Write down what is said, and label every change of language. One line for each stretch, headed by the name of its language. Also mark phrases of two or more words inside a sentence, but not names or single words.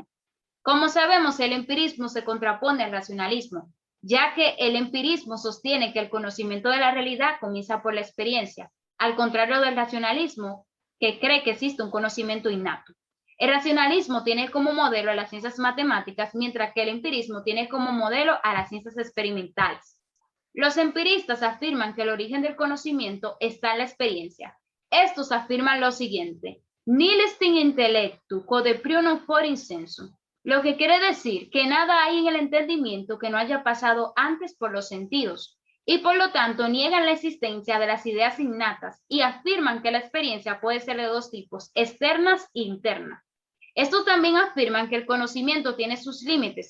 Spanish: Como sabemos, el empirismo se contrapone al racionalismo, ya que el empirismo sostiene que el conocimiento de la realidad comienza por la experiencia, al contrario del racionalismo, que cree que existe un conocimiento innato. El racionalismo tiene como modelo a las ciencias matemáticas, mientras que el empirismo tiene como modelo a las ciencias experimentales. Los empiristas afirman que el origen del conocimiento está en la experiencia. Estos afirman lo siguiente:
Latin: nil est in intellectu, quod prio non fori in sensu.
Spanish: Lo que quiere decir que nada hay en el entendimiento que no haya pasado antes por los sentidos, y por lo tanto niegan la existencia de las ideas innatas y afirman que la experiencia puede ser de dos tipos, externas e internas. Estos también afirman que el conocimiento tiene sus límites.